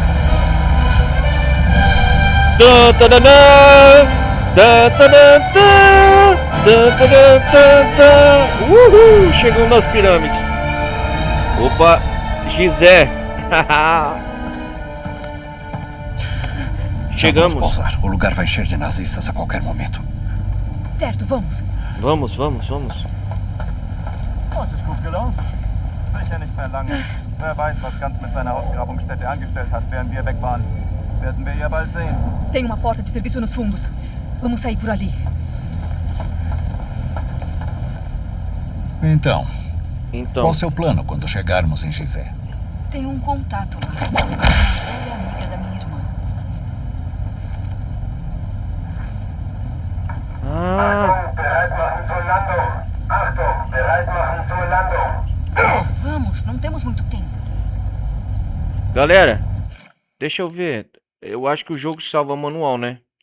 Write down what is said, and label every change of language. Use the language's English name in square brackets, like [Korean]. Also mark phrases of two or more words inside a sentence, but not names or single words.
[Portuguese] Tan, tan, tan, tan, tan, tan, tan, tan, tan. Uhul, chegamos nas pirâmides. Opa, Gizé. Já Chegamos. vamos pousar. O lugar vai encher de nazistas a qualquer momento. Certo, vamos. Vamos, vamos, vamos. [German] Oh, es ist gut gelaufen. Sicher nicht mehr lange. Wer weiß, was Ganz mit seiner Ausgrabungsstätte angestellt hat, während wir weg waren. Werden wir ja bald sehen. [Portuguese] Tem uma porta de serviço nos fundos. Vamos sair por ali. Então, Então, qual o seu plano quando chegarmos em Gizé? Tem um contato lá. Uma velha amiga da minha irmã. [German] Bereit machen zur Landung. Achtung, bereit machen zur Landung. [Portuguese] Vamos, não temos muito tempo. galera, deixa eu ver. Eu acho que o jogo salva manual, né?